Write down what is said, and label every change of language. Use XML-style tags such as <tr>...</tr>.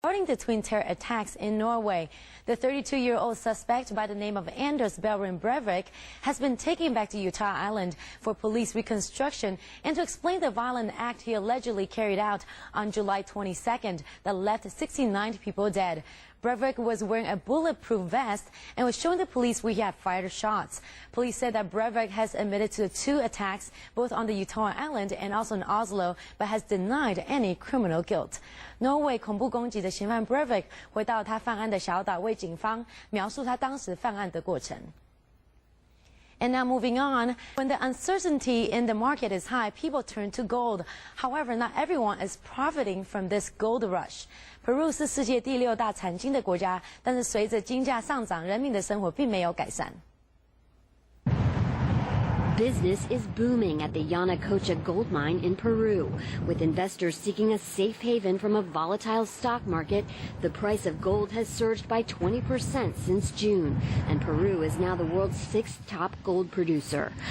<en>regarding the twin terror attacks in Norway. The 32-year-old suspect by the name of Anders Behring Breivik has been taken back to Utah Island for police reconstruction and to explain the violent act he allegedly carried out on July 22nd that left 69 people dead. Breivik was wearing a bulletproof vest and was showing the police where he had fired shots. Police said that Breivik has admitted to the 2 attacks, both on the Utah Island and also in Oslo, but has denied any criminal guilt.</en> <zh>挪威恐怖攻击的嫌犯 Breivik 回到他犯案的小岛，为警方描述他当时犯案的过程。</zh> <en>And now moving on, when the uncertainty in the market is high, people turn to gold. However, not everyone is profiting from this gold rush.</en> <zh>Peru 是世界第6大产金的国家，但是随着金价上涨，人民的生活并没有改善。</zh> <en>Business is booming at the Yanacocha gold mine in Peru. With investors seeking a safe haven from a volatile stock market, the price of gold has surged by 20% since June, and Peru is now the world's 6th top gold producer.</en>